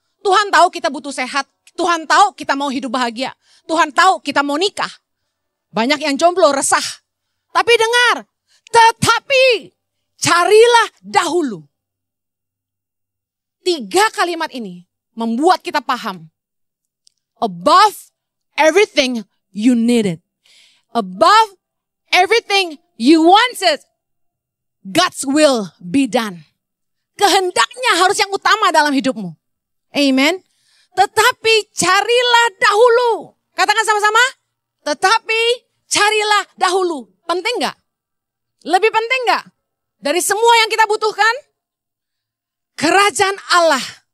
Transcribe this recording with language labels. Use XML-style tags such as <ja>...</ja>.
<id>Tuhan tahu kita butuh sehat. Tuhan tahu kita mau hidup bahagia. Tuhan tahu kita mau nikah. Banyak yang jomblo resah. Tapi dengar. Tetapi carilah dahulu. 3 kalimat ini membuat kita paham.</id> <en>Above everything you needed. Above everything you wanted. God's will be done.</en> <id>Kehendaknya harus yang utama dalam hidupmu. Amen. Tetapi carilah dahulu. Katakan sama-sama. Tetapi carilah dahulu. Penting gak? Lebih penting gak? Dari semua yang kita butuhkan? Kerajaan Allah.</id>